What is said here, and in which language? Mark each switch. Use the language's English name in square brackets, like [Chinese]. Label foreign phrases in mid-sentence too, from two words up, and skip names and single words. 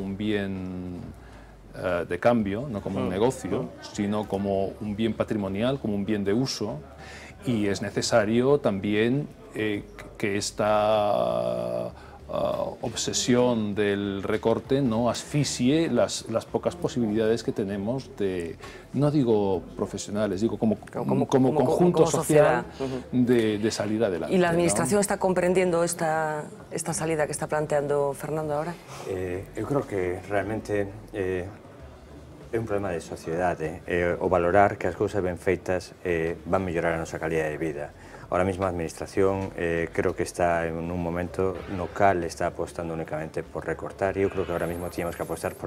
[Spanish] un bien de cambio, no como un negocio, sino como un bien patrimonial, como un bien de uso, y es necesario también que esta obsesión del recorte no asfixie las pocas posibilidades que tenemos de, no digo profesionales, digo como conjunto social de salir adelante. ¿Y la Administración está comprendiendo esta salida que está planteando Fernando ahora? [Galician] Eu creo que realmente é un problema de sociedade, o valorar que as cousas ben feitas van mellorar a nosa calidad de vida. [Spanish] Ahora mismo a Administración creo que está en un momento [Galician] no cal [Spanish] está apostando únicamente por recortar, [Galician] e eu [Spanish] creo que ahora mismo teníamos que apostar por la